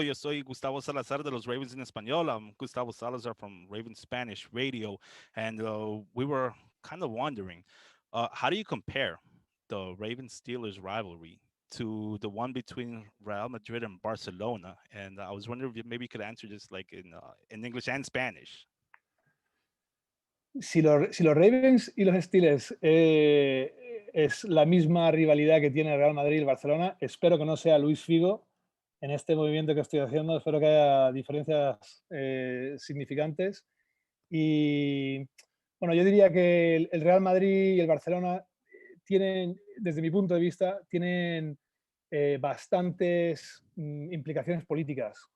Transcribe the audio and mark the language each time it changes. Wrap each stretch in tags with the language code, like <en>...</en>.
<es>Yo soy Gustavo Salazar de los Ravens en Español.</es> <en>I'm Gustavo Salazar from Ravens Spanish Radio. And we were kind of wondering, how do you compare the Ravens-Steelers rivalry to the one between Real Madrid and Barcelona? And I was wondering if maybe you could answer this like in English and Spanish.</en> <es>Si los Ravens y los Steelers es la misma rivalidad que tiene el Real Madrid y el Barcelona, espero que no sea Luis Figo en este movimiento que estoy haciendo. Espero que haya diferencias significantes. Y bueno, yo diría que el Real Madrid y el Barcelona tienen, desde mi punto de vista, tienen bastantes implicaciones políticas.</es>